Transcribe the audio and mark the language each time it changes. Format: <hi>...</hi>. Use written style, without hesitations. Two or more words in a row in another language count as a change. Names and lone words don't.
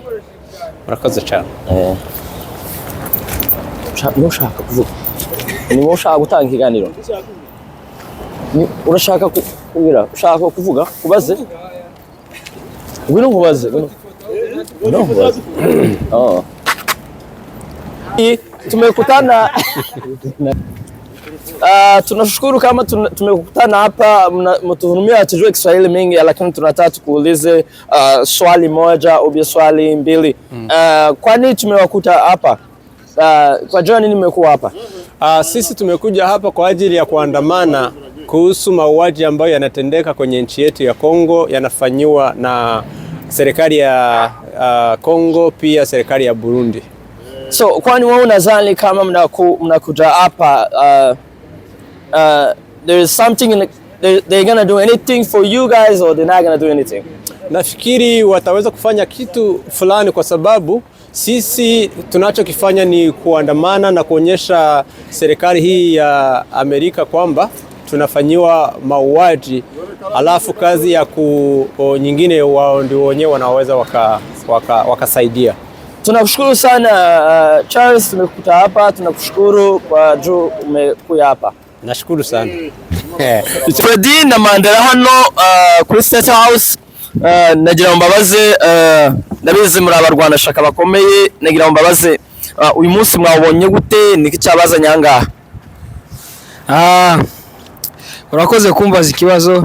<rw>Murakoze cyane. Ushaka kuvuga? Ni wowe ushaka gutanga ikiganiro? Urashaka kubwira? Ushaka kuvuga? Kubaze? Ngwino nkubaze. Ngwino nkubaze.</rw> <sw>Tumekutana tunashukuru kama tumekutana hapa, mtuhurumia hatujui Kiswahili mingi, lakini tunataka tukuulize swali moja au swali mbili. Kwa nini tumewakuta hapa? Kwa jua nini mmekuwa hapa? Sisi tumekuja hapa kwa ajili ya kuandamana kuhusu mauaji ambayo yanatendeka kwenye nchi yetu ya Kongo, yanafanywa na serikali ya Kongo pia serikali ya Burundi.</sw> <en>So</en> <sw>kwani wewe unadhani kama mnakuja hapa</sw> <en>there is something they're gonna do anything for you guys or they're not gonna do anything?</en> <sw>Nafikiri wataweza kufanya kitu fulani, kwa sababu Sisi tunachokifanya ni kuandamana na kuonyesha serikali hii ya Amerika kwamba tunafanyiwa mauaji, alafu kazi ya nyingine wao ndio wenyewe wanaweza wakasaidia. Tunakushukuru sana Charles, tumekuta hapa, tunakushukuru kwa juu umekuja hapa. Nashukuru sana.</sw> <rw>Freddy na Mandela hano kuri State House, nagira mbabaze ndabizi muri abarwanashaka bakomeye, nagira mbabaze uyu munsi mwabonye gute, niki cyabazanye ahangaha? Urakoze kumbaza ikibazo.</rw>